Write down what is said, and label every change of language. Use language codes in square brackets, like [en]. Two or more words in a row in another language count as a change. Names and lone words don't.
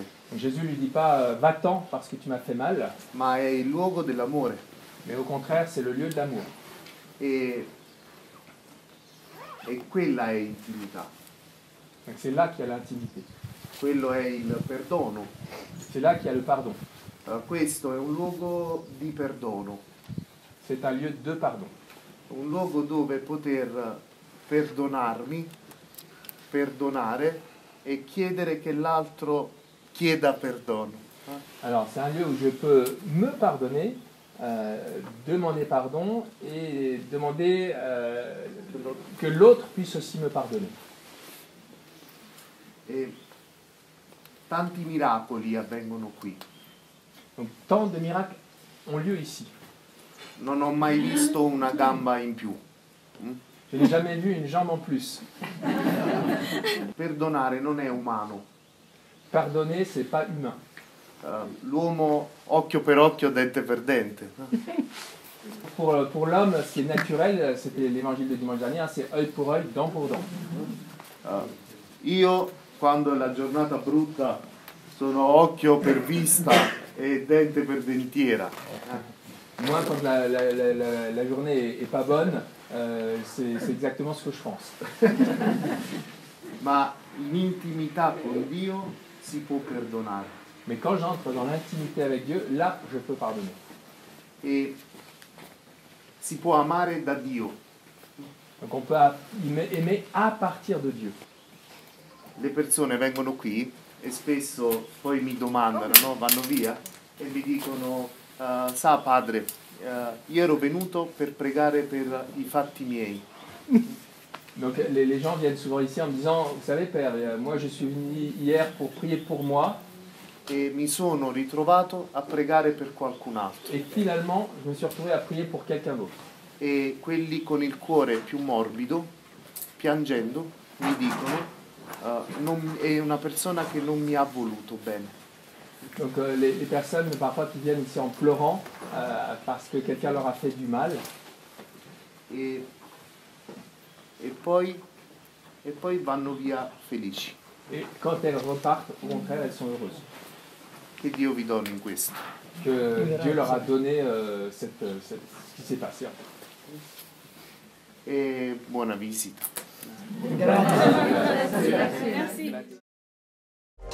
[fr] Donc Jésus lui dit pas va-t'en parce que tu m'as fait mal, [it] Ma è il luogo dell'amore. [fr] mais au contraire, c'est le lieu de l'amour. [it] E quella è intimità. [fr] Donc c'est là qu'il y a l'intimité. [it] Quello è il perdono. [fr] C'est là qu'il y a le pardon. [it] Questo è un luogo di perdono. [fr] C'est un lieu de pardon. [it] Un luogo dove poter perdonarmi, perdonare e chiedere che l'altro chieda perdono. [fr] Alors c'est un lieu où je peux me pardonner, demander pardon et demander que l'autre puisse aussi me pardonner. [it] E tanti miracoli avvengono qui. [fr] Donc tant de miracles ont lieu ici. [it] Non ho mai visto una gamba in più. [fr] Je n'ai jamais vu une jambe en plus. [it] Perdonare non è umano. [fr] Pardonner, c'est pas humain. [it] L'uomo occhio per occhio, dente per dente. [fr] Pour l'homme, ce qui est naturel, c'était l'évangile de dimanche dernier, c'est œil pour œil, dent pour dent. [it] Io, quando è la giornata brutta, sono occhio per vista e dente per dentiera. [fr] Moi, quand la journée est pas bonne, c'est exactement ce que je pense. [it] Ma in intimità con Dio si può perdonare. [fr] Mais quand j'entre dans l'intimité avec Dieu, là, je peux pardonner. [it] E si può amare da Dio. [fr] Donc on peut aimer à partir de Dieu. [it] Le persone vengono qui e spesso poi mi domandano, no? Vanno via e mi dicono sa padre, io ero venuto per pregare per i fatti miei. [fr] Donc les gens viennent souvent ici en me disant, vous savez père, moi je suis venu hier pour prier pour moi. [it] E mi sono ritrovato a pregare per qualcun altro. [fr] Et finalement, je me suis retrouvé à prier pour quelqu'un d'autre. [it] E quelli con il cuore più morbido, piangendo, mi dicono è una persona che non mi ha voluto bene. [fr] Donc les personnes parfois qui viennent ici en pleurant parce que quelqu'un leur a fait du mal. [it] E poi vanno via felici. [fr] Et quand elles repartent, au contraire, elles sont heureuses. [it] Che Dio vi doni in questo. [fr] Que Dieu leur a donné ce qui s'est passé. [it] E buona visita. Grazie.